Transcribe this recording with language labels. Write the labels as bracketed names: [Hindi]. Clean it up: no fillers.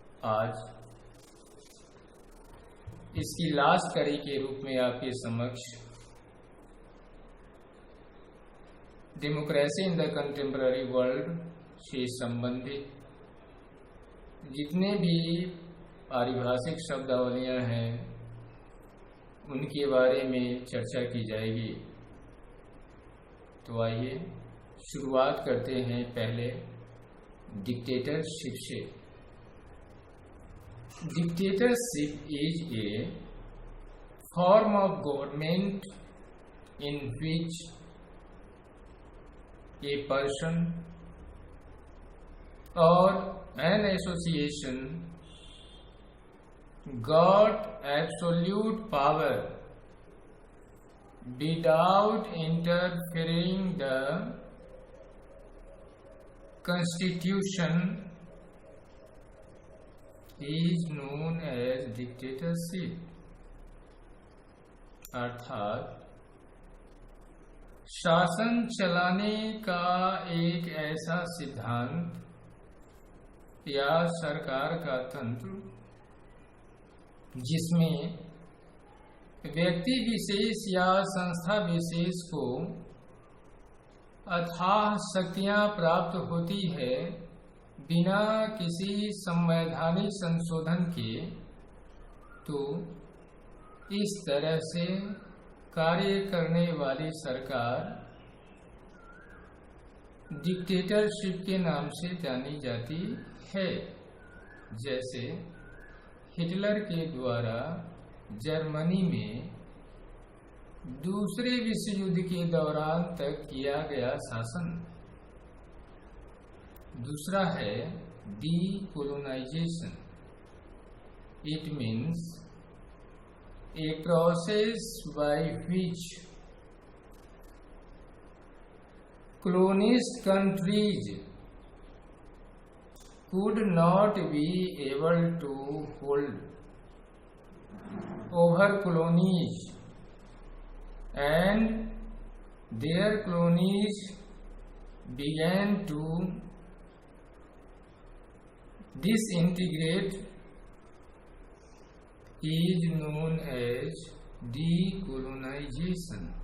[Hindi] आज इसकी लास्ट कड़ी के रूप में आपके समक्ष democracy in the contemporary world से संबंधित जितने भी पारिभाषिक शब्दावलियां हैं उनके बारे में चर्चा की जाएगी। तो आइए शुरुआत करते हैं पहले डिक्टेटरशिप से। [English] Dictatorship is a form of government in which a person or an association got absolute power without interfering the constitution is known as dictatorship। [Hindi] अर्थात शासन चलाने का एक ऐसा सिद्धांत या सरकार का तंत्र जिसमें व्यक्ति विशेष या संस्था विशेष को अथाह शक्तियां प्राप्त होती है बिना किसी संवैधानिक संशोधन के। तो इस तरह से कार्य करने वाली सरकार डिक्टेटरशिप के नाम से जानी जाती है। जैसे हिटलर के द्वारा जर्मनी में दूसरे विश्व युद्ध के दौरान तक किया गया शासन। दूसरा है decolonisation. [English] It means a process by which colonist countries could not be able to hold over colonies and their colonies began to disintegrate is known as decolonization।